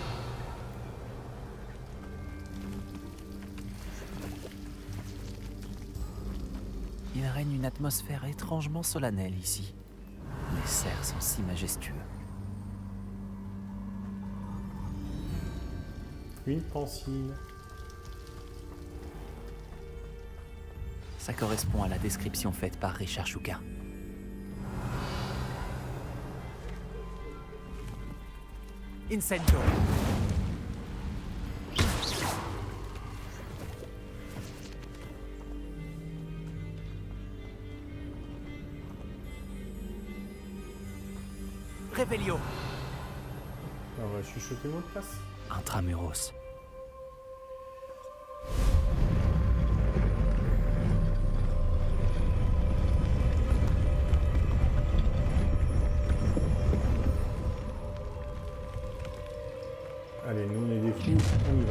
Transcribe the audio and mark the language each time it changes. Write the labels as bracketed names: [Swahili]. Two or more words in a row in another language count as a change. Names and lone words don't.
[French] Il règne une atmosphère étrangement solennelle ici. Les cerfs sont si majestueux. Une pancine. Ça correspond à la description faite par Richard Shuka. Incendio. Revelio. On va chuchoter le mot de passe. Intramuros. Allez, nous on est des fous, on y va.